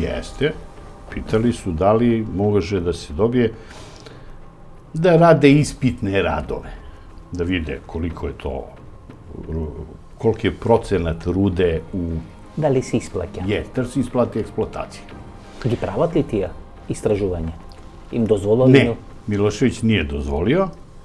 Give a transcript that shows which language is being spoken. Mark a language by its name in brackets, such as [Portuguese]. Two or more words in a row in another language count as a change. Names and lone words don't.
[Serbian] Jeste. Pitali su da li može da se dobije da rade ispitne radove, da vide koliko je to, koliki je procenat rude u... Da li se isplaća? Da se isplati eksploatacija. [Macedonian] Ги прават ли тие истражување? Им дозволили? [Serbian] Ne, Milošević nije dozvolio,